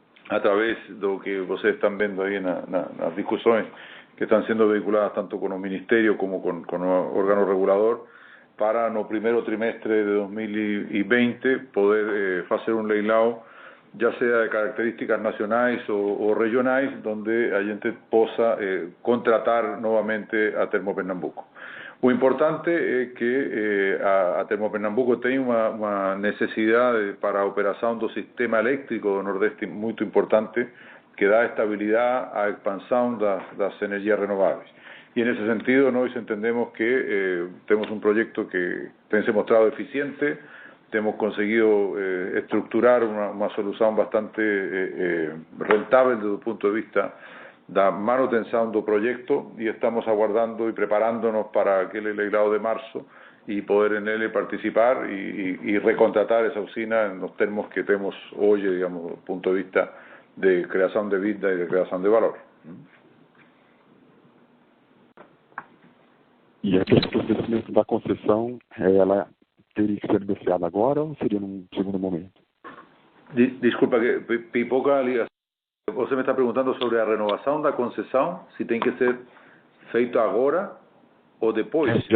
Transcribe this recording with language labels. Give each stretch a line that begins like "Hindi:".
Portuguese: a través do que vocês estão vendo aí nas discussões que estão sendo veiculadas tanto com o Ministério como com o órgão regulador, para no primeiro trimestre de 2020 poder fazer um leilão, já seja de características nacionais ou regionais, onde a gente possa contratar novamente a Termopernambuco. O importante é que a Termopernambuco tem uma necessidade para a operação do sistema elétrico do Nordeste muito importante, que dá estabilidade à expansão das energias renováveis.
Spanish: Y en ese sentido,
Portuguese: nós entendemos que
Spanish: tenemos un proyecto que se ha mostrado eficiente, hemos conseguido estructurar una solución bastante rentable desde el punto de vista
Portuguese: da manutenção do
Spanish: proyecto, y estamos aguardando y preparándonos para aquel leilão de marzo y poder en él participar y recontratar esa usina en los términos que tenemos hoy, digamos, desde el punto de vista de creación de vida y de creación de valor.
Portuguese: E a questão do vencimento da concessão, ela teria que ser negociada agora ou seria num segundo momento? Desculpa, que pipoca a ligação. Você me está perguntando sobre a renovação da concessão, se tem que ser feito agora ou depois?